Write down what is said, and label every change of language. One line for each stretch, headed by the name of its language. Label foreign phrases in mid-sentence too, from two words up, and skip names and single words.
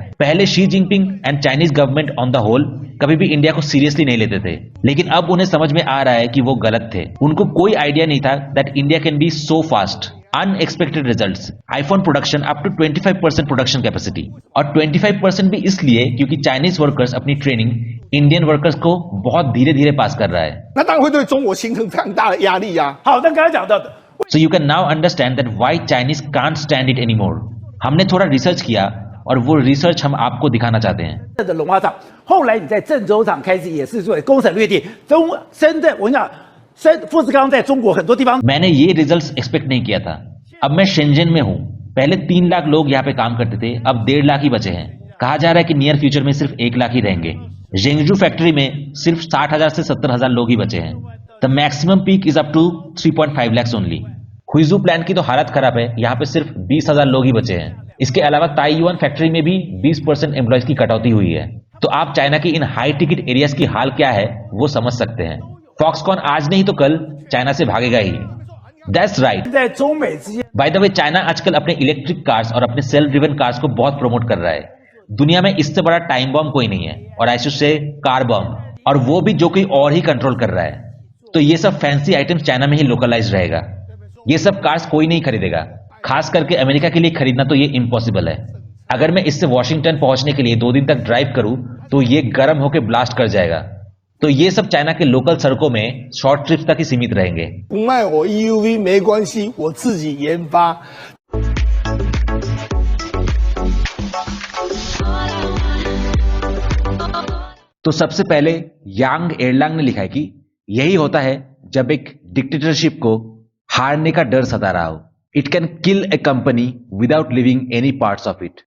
Hindi: पहले शी जिनपिंग
English: and Chinese government on the whole
Hindi: कभी भी इंडिया को सीरियसली नहीं लेते थे, लेकिन अब उन्हें समझ में आ रहा है कि वो गलत थे। उनको कोई आइडिया नहीं था
English: that India can be so fast. Unexpected results, iPhone production up to 25% production capacity,
Hindi: और 25% भी इसलिए क्योंकि
English: Chinese workers
Hindi: अपनी ट्रेनिंग
English: Indian workers
Hindi: को बहुत धीरे धीरे पास कर रहा है।
Chinese: 那当然会对中国形成非常大的压力呀、好，那刚才讲到的，
English: So you can now understand that why Chinese can't stand it anymore.
Hindi: हमने थोड़ा रिसर्च किया और वो रिसर्च हम आपको दिखाना चाहते हैं।
Chinese: 的龙华厂，后来你在郑州厂开始也是做攻城略地，深圳，我跟你讲，富士康在中国很多地方
Hindi: मैंने ये
English: results expect
Hindi: नहीं किया था। अब मैं शेंजन में हूँ। पहले 3 लाख लोग यहाँ पे काम करते थे, अब 1.5 लाख ही बचे हैं। कहा जा रहा है कि
English: near future
Hindi: में सिर्फ 1 लाख ही रहेंगे। जेंगजू फैक्ट्री में सिर्फ 60,000 से 70,000 लोग ही बचे हैं।
English: The maximum peak is up to 3.5 lakhs only.
Hindi: हुइजू प्लांट की तो हालत खराब है, यहाँ पे सिर्फ 20,000 लोग ही बचे हैं। इसके अलावा ताइयुआन फैक्ट्री में भी 20% एम्प्लॉयज की कटौती हुई है। तो आप चाइना की इन
English: high ticket areas
Hindi: की हाल क्या है वो समझ सकते हैं। फॉक्सकॉन आज नहीं तो कल चाइना से भागेगा ही।
English: That's right.
Chinese: 在中美之间
English: by the way,
Hindi: चाइना आजकल अपने
English: electric cars
Hindi: और अपने
English: self driven cars
Hindi: को बहुत प्रमोट कर रहा है। दुनिया में इससे बड़ा
English: time bomb
Hindi: कोई नहीं है, और
English: I should say car bomb,
Hindi: और वो भी जो कोई और ही कंट्रोल कर रहा है। तो ये सब
English: fancy items
Hindi: चाइना में ही लोकलाइज रहेगा। ये सब कार्स कोई नहीं खरीदेगा, खास करके अमेरिका के लिए खरीदना तो ये इम्पॉसिबल है। अगर मैं इससे वॉशिंगटन पहुंचने के लिए 2 दिन तक ड्राइव करूं तो ये गर्म होकर ब्लास्ट कर जाएगा। तो ये सब चाइना के लोकल सड़कों में
English: short trips
Hindi: तक ही सीमित रहेंगे।
Chinese: 不卖我 EUV 没关系，我自己研发。
Hindi: तो सबसे पहले यांग एरलांग ने लिखा है कि यही होता है जब एक डिक्टेटरशिप को हारने का डर सता रहा हो।
English: It can kill a company without living any parts of it.